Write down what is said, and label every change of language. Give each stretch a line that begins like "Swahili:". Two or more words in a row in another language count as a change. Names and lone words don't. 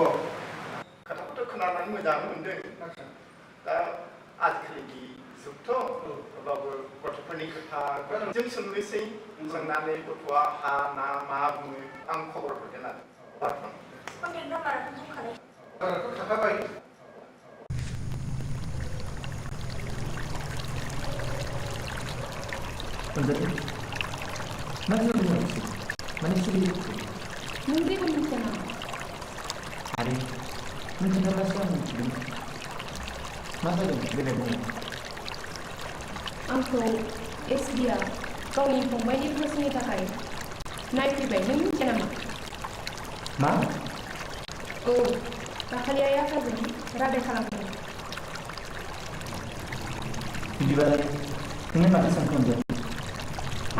Bodo: खोथाखौथ' खोनानानै मोजां मोनदों दा आजिखालिनि जुगथ' अब्लाबो गथ'फोरनि खोथा जों सोंनोसै सोंनानै गथ'आ हा ना मा बुङो आं खबर हरगोन आरो कन्टेक्ट नाम्बाराथ' दंखाबाय नाम्बाराथ' थाखाबाय
Indonesian: Mana sih? Nanti kamu kenal. Hari, mungkin ada masalah. Masa dong, beda banget.
Bodo: Angko SBA गावनि फंबायनि गोसोनि थाखाय नायफैबाय नों मिथिया नामा? मा? औ दाखालि आइ आफाजों रादाय खालामदों। बिदिबालाय नोंनो माथो सानखांदों?